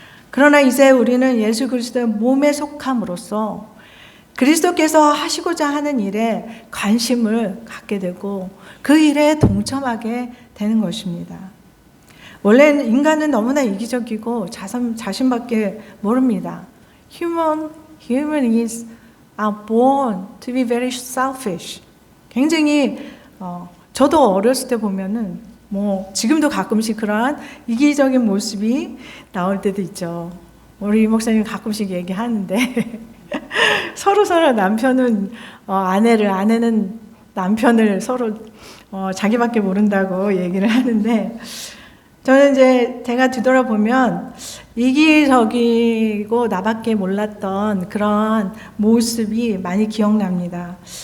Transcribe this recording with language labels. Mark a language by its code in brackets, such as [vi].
[ko] 그러나 이제 우리는 예수 그리스도의 몸에 속함으로써 그리스도께서 하시고자 하는 일에 관심을 갖게 되고 그 일에 동참하게 되는 것입니다. 원래 인간은 너무나 이기적이고 자신밖에 모릅니다. [en] Human is born to be very selfish. [ko] 굉장히 저도 어렸을 때 보면은 지금도 가끔씩 그러한 이기적인 모습이 나올 때도 있죠. 우리 목사님 가끔씩 얘기하는데 서로 남편은 아내는 남편을 서로 자기밖에 모른다고 얘기를 하는데, 저는 이제 제가 뒤돌아보면 이기적이고 나밖에 몰랐던 그런 모습이 많이 기억납니다.